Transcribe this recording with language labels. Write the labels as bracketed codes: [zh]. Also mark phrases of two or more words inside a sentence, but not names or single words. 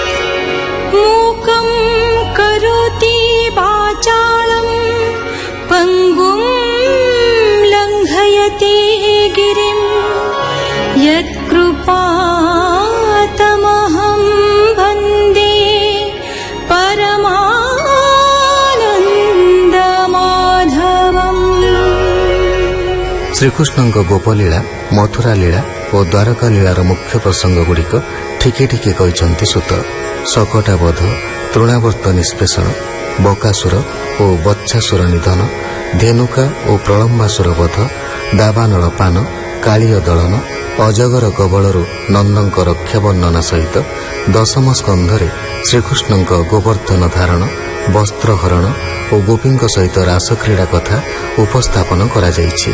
[sa] मूकं करोति वाचालं पङ्गुं लङ्घयति गिरिं यत्कृपातमहं वन्दे परमानन्दमाधवम्। [or] ଶ୍ରୀକୃଷ୍ଣଙ୍କ ଗୋପଲୀଳା, ମଥୁରା ଲୀଳା ଓ ଦ୍ୱାରକା ଲୀଳାର ମୁଖ୍ୟ ପ୍ରସଙ୍ଗ ଗୁଡ଼ିକ ଠିକେ ଠିକେ କହିଛନ୍ତି ସୁତ। ଶକଟା ବଧ, ତୃଣାବର୍ତ୍ତ ନିଷ୍ପେଷଣ, ବକାସୁର ଓ ବତ୍ସାସୁର ନିଧନ, ଧେନୁକା ଓ ପ୍ରଳମ୍ବାସୁର ବଧ, ଦାବାନଳ ପାନ, କାଳୀୟ ଦଳନ, ଅଜଗର କବଳରୁ ନନ୍ଦଙ୍କ ରକ୍ଷା ବର୍ଣ୍ଣନା ସହିତ ଦଶମ ସ୍କନ୍ଧରେ ଶ୍ରୀକୃଷ୍ଣଙ୍କ ଗୋବର୍ଦ୍ଧନ ଧାରଣ, ବସ୍ତ୍ରହରଣ ଓ ଗୋପୀଙ୍କ ସହିତ ରାସକ୍ରୀଡ଼ା କଥା ଉପସ୍ଥାପନ କରାଯାଇଛି।